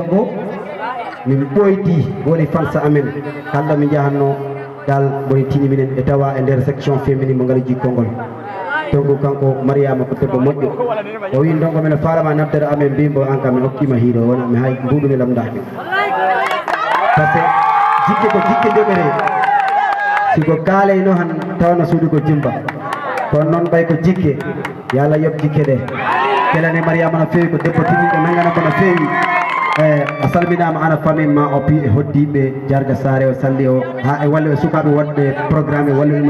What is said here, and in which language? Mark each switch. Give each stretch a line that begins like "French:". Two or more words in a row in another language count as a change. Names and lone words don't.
Fula: ngo min ɓoyti woni fansa amen kala mi jahanno dal boni tini minen e tawa e nder
French: section féminine
Fula: mo ngari jikkol ngol tongu kanko mariama ko tebbo moƴƴo o wi ndongo men falama nabdere amen mbimbo an kam mi hokkima hiiro wona mi hay mbuɗumi lamdaki
French: par ce que
Fula: jikke ko jikke ndeɓere siko kaaleyno han tawno suudu ko jimba kono noon ɓay ko jikke yo Allah yoɓ jikke ɗe kelane mariama no feewi ko debbo tiniɗo nangana kono feewi a salminama ana famille ma o pi e hoddiɓe jarga sare o salli o ha e walle e sukaɓe waɗɓe programme e wallima